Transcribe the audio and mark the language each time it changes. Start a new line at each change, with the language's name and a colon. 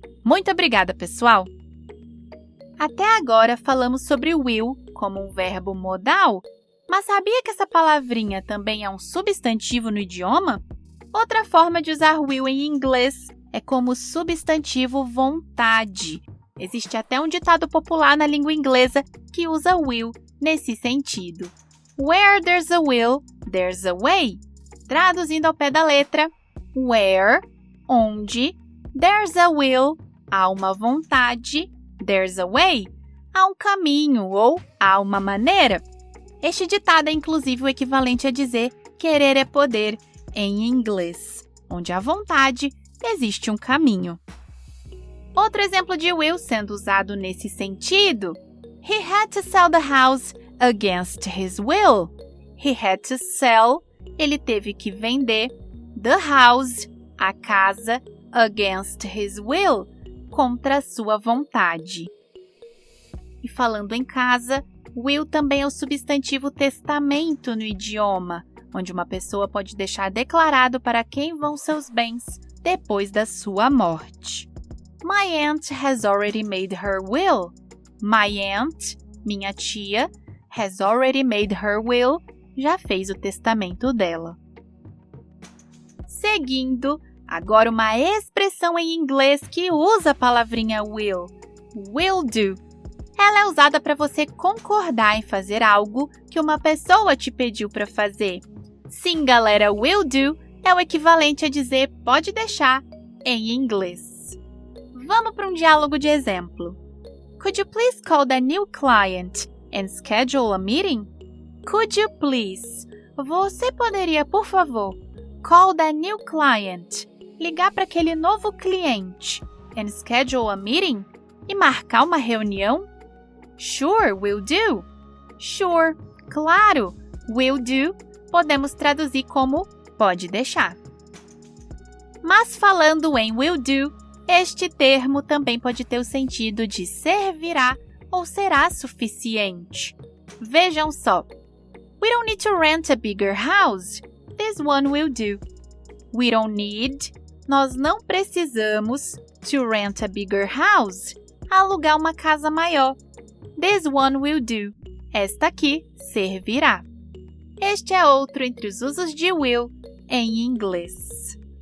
Portuguese: Muito obrigada, pessoal! Até agora falamos sobre will como um verbo modal, mas sabia que essa palavrinha também é um substantivo no idioma? Outra forma de usar will em inglês é como substantivo vontade. Existe até um ditado popular na língua inglesa que usa will nesse sentido.
English: Where there's a will, there's a way.
Portuguese: Traduzindo ao pé da letra,
English: where,
Portuguese: onde,
English: there's a will,
Portuguese: há uma vontade,
English: there's a way,
Portuguese: há um caminho ou há uma maneira. Este ditado é inclusive o equivalente a dizer querer é poder em inglês, onde há vontade, existe um caminho. Outro exemplo de will sendo usado nesse sentido,
English: he had to sell the house against his will. He had to sell,
Portuguese: ele teve que vender,
English: the house,
Portuguese: a casa,
English: against his will,
Portuguese: contra a sua vontade. E falando em casa, will também é o substantivo testamento no idioma, onde uma pessoa pode deixar declarado para quem vão seus bens depois da sua morte.
English: My aunt has already made her will. My aunt,
Portuguese: minha tia,
English: has already made her will,
Portuguese: já fez o testamento dela. Seguindo, agora uma expressão em inglês que usa a palavrinha will do. Ela é usada para você concordar em fazer algo que uma pessoa te pediu para fazer. Sim, galera, will do é o equivalente a dizer pode deixar em inglês. Vamos para um diálogo de exemplo.
English: Could you please call the new client and schedule a meeting? Could you please?
Portuguese: Você poderia, por favor,
English: call the new client,
Portuguese: ligar para aquele novo cliente
English: and schedule a meeting
Portuguese: e marcar uma reunião?
English: Sure, will do. Sure,
Portuguese: claro,
English: will do.
Portuguese: Podemos traduzir como pode deixar. Mas falando em will do, este termo também pode ter o sentido de servirá ou será suficiente. Vejam só.
English: We don't need to rent a bigger house. This one will do. We don't need,
Portuguese: nós não precisamos,
English: to rent a bigger house,
Portuguese: alugar uma casa maior.
English: This one will do.
Portuguese: Esta aqui servirá. Este é outro entre os usos de will em inglês.